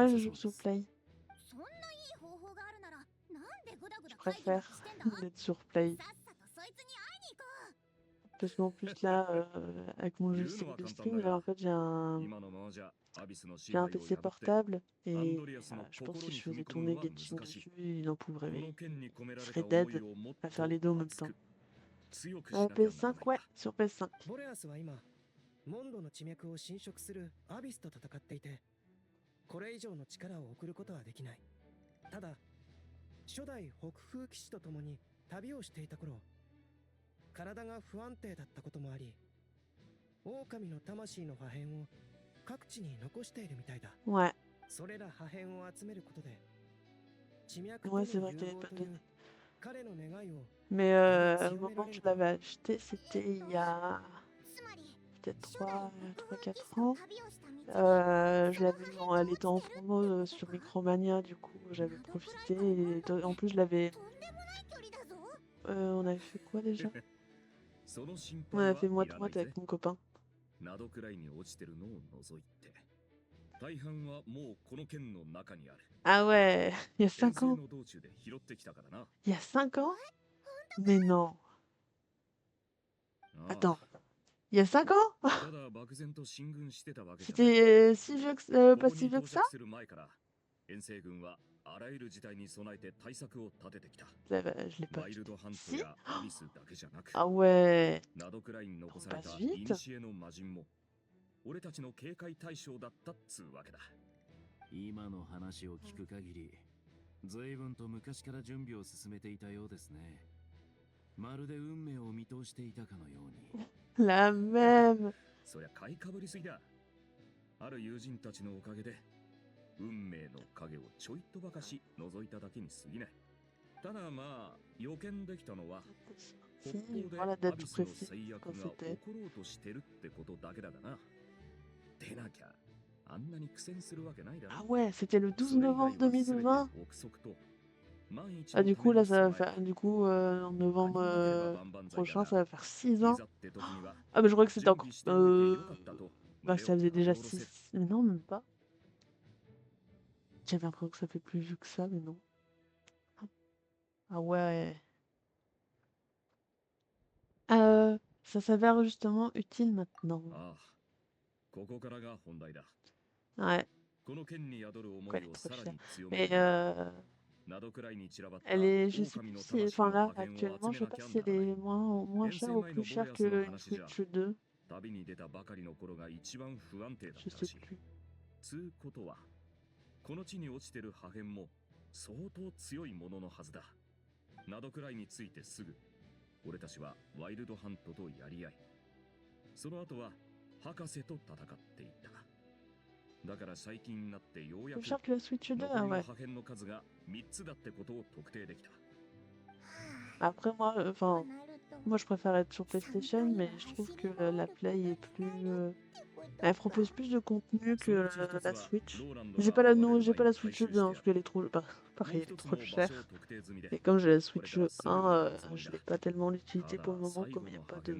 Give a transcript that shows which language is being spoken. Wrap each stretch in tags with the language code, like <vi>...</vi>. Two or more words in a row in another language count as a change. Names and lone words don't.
<fr>Ouais,</fr> <ja>さ</ja> <fr>je</fr> <ja>そう</ja> <fr>joue</fr> <ja>で</ja> <fr>sur</fr> <ja>す。</ja> <fr>Play.</fr> <ja>そんないい方法があるなら、なんでグダグ</ja> <fr>Je</fr> <ja>ダ会議なん</ja> <fr>préfère</fr> <ja>かしてんだ？</ja> <fr>d'être sur Play.</fr> <ja>さっさとそいつに会いに行こう。</ja> <fr>Parce qu'en plus là, avec mon logiciel de stream, là, en fait j'ai un PC portable et je pense que si je faisais tourner Genshin dessus, il en pourrait, je serais dead à faire les deux en même temps. PS5, ouais, sur PS5.</fr> <ja>ボレアスは今、モンドの地脈を侵食するアビスと戦っていて、これ以上の力を送ることはできない。ただ、初代北風騎士と共に旅をしていた頃、体が不安定だったこともあり、狼の魂の破片を各地に残しているみたいだ。</ja> <fr>Ouais.</fr> <ja>それら破片を集めることで、地脈と</ja> <fr>Ouais,</fr> <ja>の</ja> <fr>c'est vrai</fr> <ja>融</ja> <fr>qu'elle est</fr> <ja>合</ja> <fr>pas</fr> <ja>とい</ja> <fr>donnée.</fr> <ja>う彼の願いを</ja> <fr>Mais au moment où je l'avais acheté, c'était il y a peut-être 3-4 ans. Je l'avais eu elle était en promo sur Micromania, du coup j'avais profité. Et en plus, je l'avais. On avait fait quoi déjà? On avait fait moite-moite avec mon copain.</fr> <ja>窓くらいに落ちてるのを除いて、大半はもうこの剣の中にある。</ja> <fr>Ah ouais, il y a 5 ans.</fr> <ja>の道中で拾ってきたからな。</ja> <fr>Il y a 5 ans? Mais non. Attends. Il y a 5 ans?</fr> <ja>ただ漠然と進軍してたわけじゃない。</ja> <fr>C'était si vieux que, pas si vieux que ça?</fr> <ja>する前から遠征軍はあらゆる事態に備えて対策を立ててきた。</ja> <fr>Je l'ai pas</fr> <ja>ワイルドハントやアビスだけじゃなく、</ja> <fr>Ah ouais.</fr> <ja>窓くらいに残された</ja> <fr>passe</fr> <ja>イ</ja> <fr>vite.</fr> <ja>ニシエの魔人も俺たちの警戒対象だったっつうわけだ。今の話を聞く限り、随分と昔から準備を進めていたようですね。まるで運命を見通していたかのように。</ja> <fr>La même.</fr> <ja>そりゃ買いかぶりすぎだ。ある友人たちのおかげで運命の影をちょいとばかし覗いただけに過ぎない。ただまあ予見できたのは北</ja> <fr>Si,</fr> <ja>方で</ja> <fr>voilà</fr> <ja>ア</ja> <fr>date</fr> <ja>ビスの</ja> <fr>précise</fr> <ja>制約</ja> <fr>quand</fr> <ja>が</ja> <fr>c'était.</fr> <ja>起ころうとしてるってことだけだがな。でなきゃあんなに苦戦するわけないだろ。</ja> <fr>Ah ouais, c'était le 12</fr> <ja>それ以外</ja> <fr>novembre</fr> <ja>は全て</ja> <fr>2020.</fr> <ja>憶測と万一</ja> <fr>Ah</fr> <ja>の</ja> <fr>du</fr> <ja>た</ja> <fr>coup</fr> <ja>め</ja> <fr>là</fr> <ja>に</ja> <fr>ça va</fr> <ja>備え</ja> <fr>faire, du coup en novembre</fr> <ja>何もなければ万々歳だ</ja> <fr>prochain</fr> <ja>が</ja> <fr>ça va faire 6</fr> <ja>い</ja> <fr>ans.</fr> <ja>ざって時には</ja> <fr>Ah mais je crois que c'était</fr> <ja>準</ja> <fr>encore...</fr> <ja>備しておいてよかったと</ja> <fr>Bah</fr> <ja>胸</ja> <fr>ça</fr> <ja>を</ja> <fr>faisait</fr> <ja>なで</ja> <fr>déjà</fr> <ja>下ろせる。</ja> <fr>6... Mais non, même pas. J'avais l'impression que ça fait plus vieux que ça, mais non. Ah ouais. Ça s'avère justement utile maintenant.</fr> <ja>ああ、ここからが本題だ。</ja> <fr>Ouais,</fr> <ja>この剣に宿る思</ja> <fr>quoi, elle</fr> <ja>い</ja> <fr>est</fr> <ja>を</ja> <fr>trop</fr> <ja>さら</ja> <fr>chère.</fr> <ja>に強め</ja> <fr>Mais</fr> <ja>るには、灘くらいに散らばった</ja> <fr>elle est... Je sais</fr> <ja>狼</ja> <fr>plus</fr> <ja>の</ja> <fr>si...</fr> <ja>魂</ja> <fr>Enfin</fr> <ja>の</ja> <fr>là,</fr> <ja>破片を</ja> <fr>actuellement,</fr> <ja>集</ja> <fr>je</fr> <ja>め</ja> <fr>sais</fr> <ja>な</ja> <fr>pas</fr> <ja>きゃ</ja> <fr>si</fr> <ja>なら</ja> <fr>elle</fr> <ja>ない。</ja> <fr>est moins</fr> <ja>遠</ja> <fr>chère</fr> <ja>征</ja> <fr>ou</fr> <ja>前</ja> <fr>plus</fr> <ja>のボレ</ja> <fr>chère</fr> <ja>アスの</ja> <fr>qu'une</fr> <ja>話じゃ、</ja> <fr>Switch 2.</fr> <ja>旅に出たばかりの頃が一番不安定だ</ja> <fr>Je</fr> <ja>ったら</ja> <fr>sais</fr> <ja>しい。</ja> <fr>plus.</fr> <ja>つうことは、この地に落ちてる破片も相当強いもののはずだ。灘くらいについてすぐ、俺たちはワイルドハントとやり合い、その後は博士と戦っていった。だから最近になってようや</ja> <fr>Plus</fr> <ja>く</ja> <fr>cher que la Switch 2,</fr> <ja>残</ja> <fr>ah</fr> <ja>りの</ja> <fr>ouais.</fr> <ja>破片の数が3つだってことを特定できた。</ja> <fr>Après moi, enfin... Moi je préfère être sur PlayStation, mais je trouve que la Play est plus... Elle propose plus de contenu que la Switch. J'ai pas la, non, j'ai pas la Switch 2 hein, parce qu'elle est trop... Bah, pareil, elle est trop chère. Et comme j'ai la Switch 1, je n'ai pas tellement l'utilité pour le moment, comme il n'y a pas de...</fr>